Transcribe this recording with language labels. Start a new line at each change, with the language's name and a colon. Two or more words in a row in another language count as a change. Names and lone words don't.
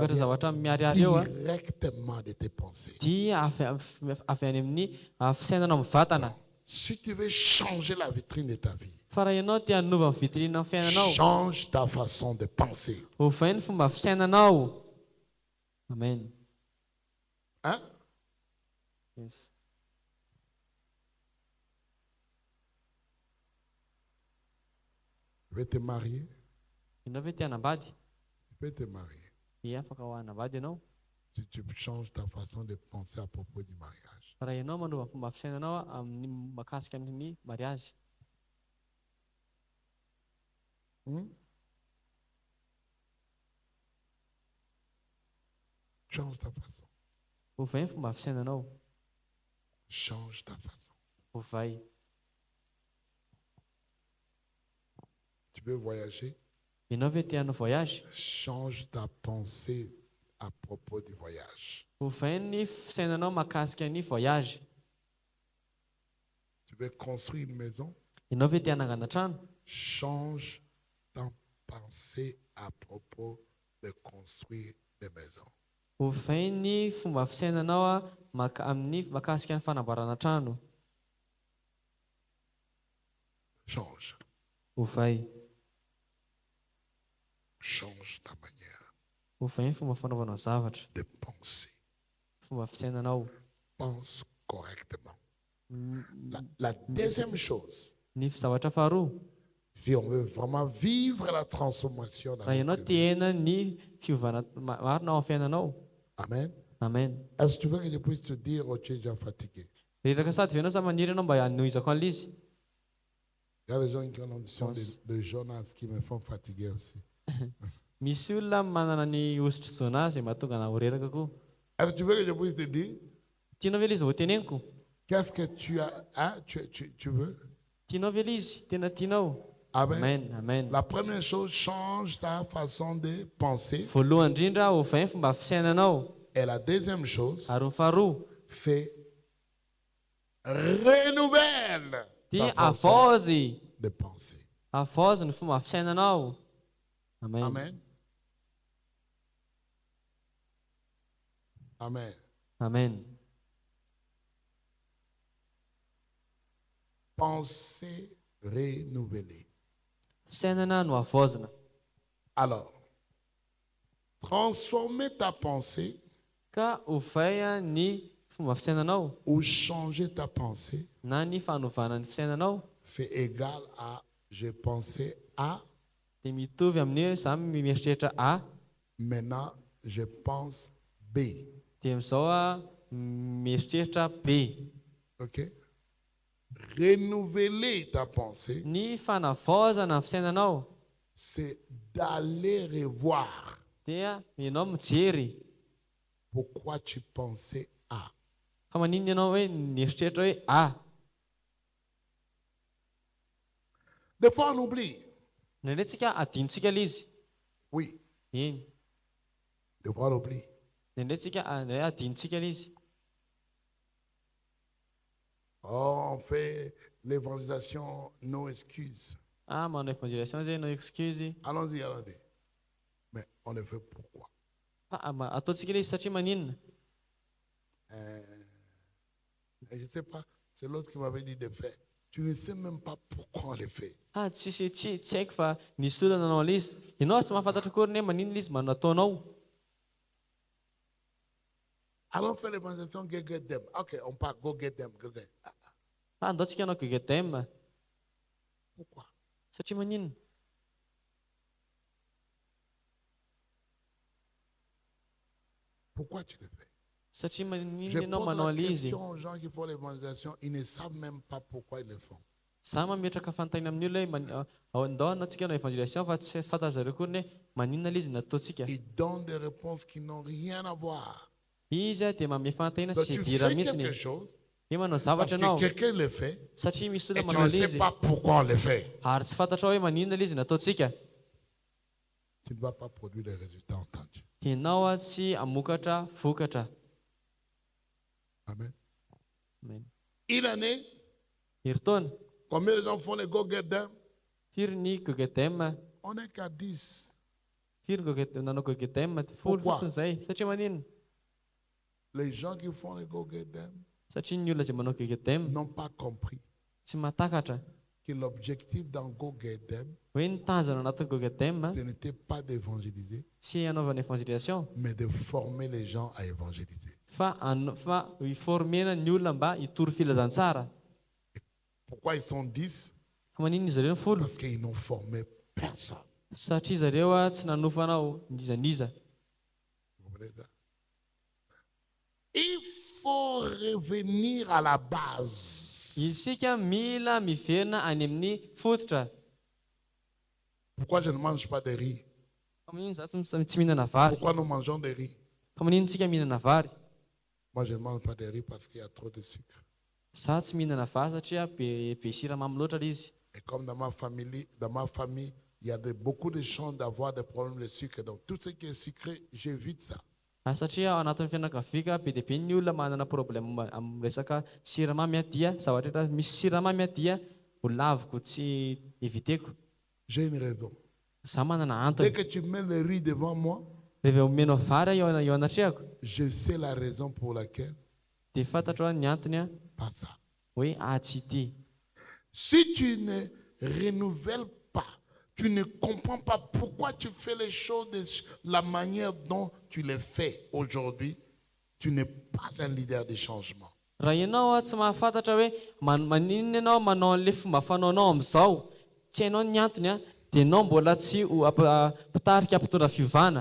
Malagasy: vokatra
French: vient
Malagasy: zavatra miharihary eo
French: directement de tes pensées.
Malagasy: dia avy any amin'ny fisainana amin'ny vatana.
French: Si tu veux changer la vitrine de ta vie,
Malagasy: Fa raha ianao te hanova ny vitrine fiainanao,
French: change ta façon de penser.
Malagasy: ovay ny fomba fisainanao. Amen.
French: Hein? Yes. Tu veux te marier?
Malagasy: Ianao ve te hanambady?
French: Tu peux te marier.
Malagasy: Ia, afaka ho hanambady ianao.
French: Si tu changes ta façon de penser à propos du mariage.
Malagasy: Raha ianao manova ny fomba fisainanao amin'ny mahakasika amin'ny mariazy.
French: Change ta façon.
Malagasy: Ovay ny fomba fisainanao.
French: Change ta façon.
Malagasy: Ovay.
French: Tu veux voyager?
Malagasy: Ianao ve te hanao voyage?
French: Change ta pensée à propos du voyage.
Malagasy: Ovay ny fisainanao mahakasika ny voyage.
French: Tu veux construire une maison?
Malagasy: Ianao ve te hanangana trano?
French: Change ta pensée à propos de construire des maisons.
Malagasy: Ovay ny fomba fisainanao amin'ny mahakasika ny fanamboarana trano.
French: Change.
Malagasy: Ovay.
French: Change ta manière
Malagasy: Ovay ny fomba fanaovanao zavatra.
French: de penser.
Malagasy: Fomba fisainanao.
French: Pense correctement. La deuxième chose,
Malagasy: Ny zavatra faharoa,
French: si on veut vraiment vivre la transformation dans
Malagasy: raha ianao
French: notre
Malagasy: te
French: vie.
Malagasy: hena ny fiovana marina ao amin'ny fiainanao. Amen. Amen.
French: Est-ce que tu veux que je puisse te dire, oh, tu es déjà fatigué?
Malagasy: Reraka sady venao sa maniry ianao mba hanohizako an'ilay izy.
French: Il y a des gens qui ont l'ambition de Jonas qui me font fatiguer aussi.
Malagasy: Misy olona manana ny ositry Jona izay mahatonga ana ho reraka koa.
French: Est-ce que tu veux que je puisse te dire,
Malagasy: Tianao ve ilay izy ho teneniko?
French: qu'est-ce que tu as, hein, tu veux?
Malagasy: Tianao ve ilay izy? Tena tianao? Amen. Amen. Amen.
French: La première chose, change ta façon de penser.
Malagasy: Voalohany indrindra ovay ny fomba fisainanao.
French: Et la deuxième chose,
Malagasy: Ary ny faharoa,
French: fais renouvelle
Malagasy: dia
French: ta façon
Malagasy: avaozy.
French: de penser.
Malagasy: Avaozy ny fomba fisainanao. Amen. Amen. Amen. Amen.
French: Pensée renouvelée.
Malagasy: Fisainana no avaozina.
French: Alors, transformer ta pensée
Malagasy: Ka ovay ny fomba fisainanao
French: ou changer ta pensée
Malagasy: na ny fanovana ny fisainanao
French: fait égal à je pensais A,
Malagasy: dia mitovy amin'ny hoe za mieritreritra A,
French: maintenant je pense B.
Malagasy: dia amin'izao mieritreritra B.
French: OK? Renouveler ta pensée,
Malagasy: Ny fanavaozana ny fisainanao
French: c'est d'aller revoir
Malagasy: dia ianao mijery
French: pourquoi tu pensais A.
Malagasy: fa maninona ianao hoe mieritreritra hoe A.
French: Des fois, on oublie.
Malagasy: Ndraindrayntsika adinontsika ilay izy.
French: Oui,
Malagasy: Iny.
French: des fois, on oublie.
Malagasy: Indraintsika indray adintsika ilay izy.
French: Oh, on fait l'évangélisation,
English: no excuse.
Malagasy: Manao évangélisation zay
English: no excuse.
French: Allons-y, allons-y. Mais on le fait pourquoi?
Malagasy: Ataontsika ilay izy satria maninona?
French: Et je ne sais pas, c'est l'autre qui m'avait dit de faire. Tu ne sais même pas pourquoi on le fait.
Malagasy: Tsy haiko fa nisy olona nanao ilay izy. Ianao tsy mahafantatra akory ne maninona ilay izy nataonao.
French: Allons faire l'évangélisation,
English: go get them.
French: Ok, on part,
English: go get them, go get.
Malagasy: Andaontsika hanao gegetem.
French: Pourquoi?
Malagasy: Satria maninona?
French: Pourquoi tu le fais?
Malagasy: Satria
French: Je
Malagasy: maninona ianao
French: pose
Malagasy: manao
French: la
Malagasy: ilay izy.
French: question aux gens qui font l'évangélisation, ils ne savent même pas pourquoi ils le font.
Malagasy: Za mametraka fanontaniana amin'ny olona hoe andao antsika hanao évangélisation fa tsy fantatra zareo kory ne maninona ilay izy nataontsika.
French: Ils donnent des réponses qui n'ont rien à voir.
Malagasy: Izy dia manome fanontaniana
French: Donc
Malagasy: tsy
French: tu
Malagasy: dira
French: fais
Malagasy: mihitsy
French: quelque
Malagasy: ny.
French: chose
Malagasy: Hoe manao
French: parce
Malagasy: zavatra
French: que
Malagasy: ianao
French: quelqu'un le fait
Malagasy: satria misy
French: et
Malagasy: olona
French: tu
Malagasy: manao
French: ne
Malagasy: ilay
French: sais
Malagasy: izy
French: pas pourquoi on le fait.
Malagasy: ary tsy fantatra hoe maninona ilay izy nataontsika.
French: Tu ne vas pas produire les résultats entendus.
Malagasy: Ianao tsy hamokatra vokatra. Amen. Amen.
French: Une année,
Malagasy: Heritaona
French: combien de gens font les
English: go get them?
Malagasy: firy ny gegetem.
French: On n'est qu'à 10.
Malagasy: Firy nanao gegetem folo
French: Pourquoi?
Malagasy: fotsiny izay. Satria maninona?
French: Les gens qui font les
English: go get them
Malagasy: Satria ny olona izay manao gegetem
French: n'ont pas compris
Malagasy: tsy mahatakatra
French: que l'objectif dans
English: go get them,
Malagasy: hoe ny tanjona anatin'ny gegetem
French: ce n'était pas d'évangéliser,
Malagasy: tsy hanaovana évangélisation
French: mais de former les gens à évangéliser.
Malagasy: fa hiformena ny olona mba hitory filazantsara.
French: Pourquoi ils sont 10?
Malagasy: Maninona izy ireo ny folo?
French: Parce qu'ils n'ont formé personne.
Malagasy: Satria zareo tsy nanofanao nizaniza.
French: Vous comprenez ça? Il faut revenir à la base.
Malagasy: Isika mila miverina any amin'ny fototra.
French: Pourquoi je ne mange pas de riz?
Malagasy: Maninona za tsy mihinana vary?
French: Pourquoi nous mangeons des riz?
Malagasy: Maninona tsika mihinana vary?
French: Moi, je ne mange pas de riz parce qu'il y a trop de sucre.
Malagasy: Za tsy mihinana vary satria be siramamy loatra ilay izy.
French: Et comme dans ma famille, il y a beaucoup de chances d'avoir des problèmes de sucre. Donc, tout ce qui est sucré, j'évite ça.
Malagasy: Satria ao anatin'ny fianakaviaka be dia be ny olona manana problème amin'ny resaka siramamy dia zavatra rehetra misy siramamy dia ho laviko tsy eviteko.
French: J'ai une raison.
Malagasy: Za manana
French: Dès
Malagasy: antony.
French: que tu mets le riz devant moi,
Malagasy: Rehefa omena vary eo anatrehako
French: je sais la raison pour laquelle
Malagasy: dia fantatra ny antony
French: pas ça.
Malagasy: hoe tsy ity.
French: Si tu ne renouvelles pas, tu ne comprends pas pourquoi tu fais les choses de la manière dont tu les fais aujourd'hui, tu n'es pas un leader de changement.
Malagasy: Raha ianao tsy mahafantatra hoe maninona ianao manao an'ilay fomba fanaonao amin'izao, tsy hainao ny antony dia ianao mbola tsy mpitarika ampitondra fiovana.